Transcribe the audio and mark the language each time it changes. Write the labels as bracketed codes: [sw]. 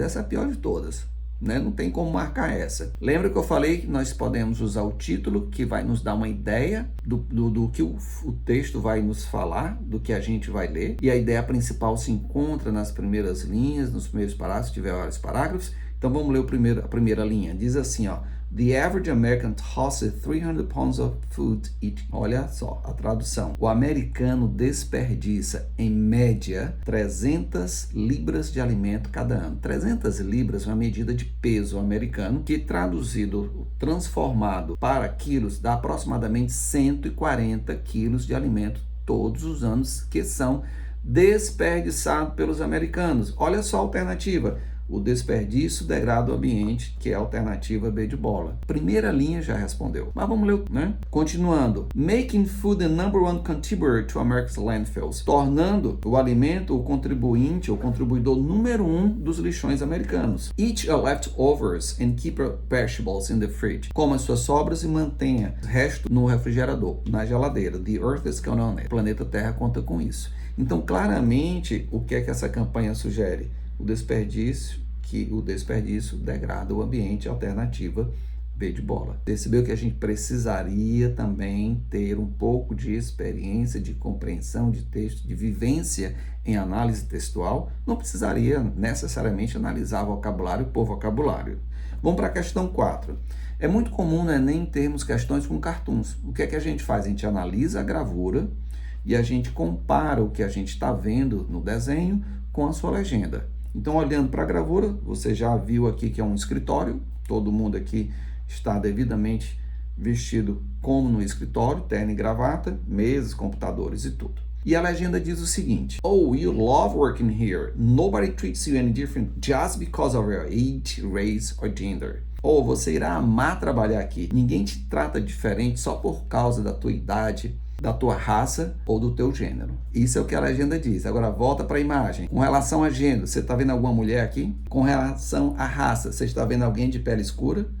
[pt] Essa é a pior de todas, né? Não tem como marcar essa. Lembra que eu falei que nós podemos usar o título, que vai nos dar uma ideia do que o texto vai nos falar, do que a gente vai ler. E a ideia principal se encontra nas primeiras linhas, nos primeiros parágrafos, se tiver vários parágrafos. Então vamos ler a primeira linha. Diz assim, ó. [en] The average American tosses 300 pounds of food each. [pt] Olha só a tradução. O americano desperdiça, em média, 300 libras de alimento cada ano. 300 libras é uma medida de peso americano que, traduzido, transformado para quilos, dá aproximadamente 140 quilos de alimento todos os anos que são desperdiçados pelos americanos. Olha só a alternativa. O desperdício degrada o ambiente, que é a alternativa B de bola. Primeira linha já respondeu. Mas vamos ler, né? Continuando. [en] Making food the number one contributor to America's landfills. [pt] Tornando o alimento o contribuinte, o contribuidor número 1 dos lixões americanos. [en] Eat your leftovers and keep your vegetables in the fridge. [pt] Coma as suas sobras e mantenha o resto no refrigerador, na geladeira. [en] The Earth is counting on it. [pt] O planeta Terra conta com isso. Então, claramente, o que é que essa campanha sugere? O desperdício degrada o ambiente, alternativa B de bola. Percebeu que a gente precisaria também ter um pouco de experiência, de compreensão de texto, de vivência em análise textual. Não precisaria necessariamente analisar vocabulário por vocabulário. Vamos para a questão 4. É muito comum, né, nem termos questões com cartoons. O que é que a gente faz? A gente analisa a gravura e a gente compara o que a gente está vendo no desenho com a sua legenda. Então, olhando para a gravura, você já viu aqui que é um escritório, todo mundo aqui está devidamente vestido como no escritório, terno e gravata, mesas, computadores e tudo. E a legenda diz o seguinte: [en] Oh, you love working here. Nobody treats you any different just because of your age, race or gender. [pt] Ou você irá amar trabalhar aqui. Ninguém te trata diferente só por causa da tua idade, da tua raça ou do teu gênero. Isso é o que a legenda diz. Agora volta para a imagem. Com relação a gênero, você está vendo alguma mulher aqui? Com relação à raça, você está vendo alguém de pele escura?